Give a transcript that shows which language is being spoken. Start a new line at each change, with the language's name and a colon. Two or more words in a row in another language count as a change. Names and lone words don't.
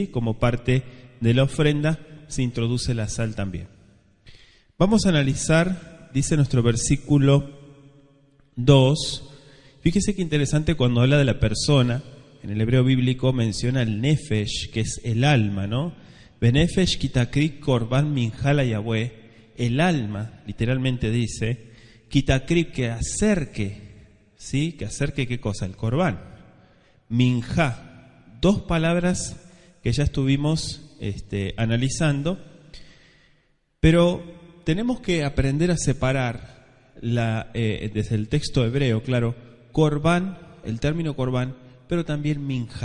Spanish: Como parte de la ofrenda se introduce la sal también. Vamos a analizar, dice nuestro versículo 2, fíjese qué interesante cuando habla de la persona, en el hebreo bíblico menciona el nefesh, que es el alma, ¿no?
Hebrew: בנפש כי תקריב קרבן מנחה ליהוה,
Spanish: el alma, literalmente dice, kitakrik, que acerque, ¿sí? Que acerque, ¿qué cosa? El corbán. Minjá, dos palabras que ya estuvimos analizando, pero tenemos que aprender a separar desde el texto hebreo, claro, corbán, el término corbán, pero también minjá.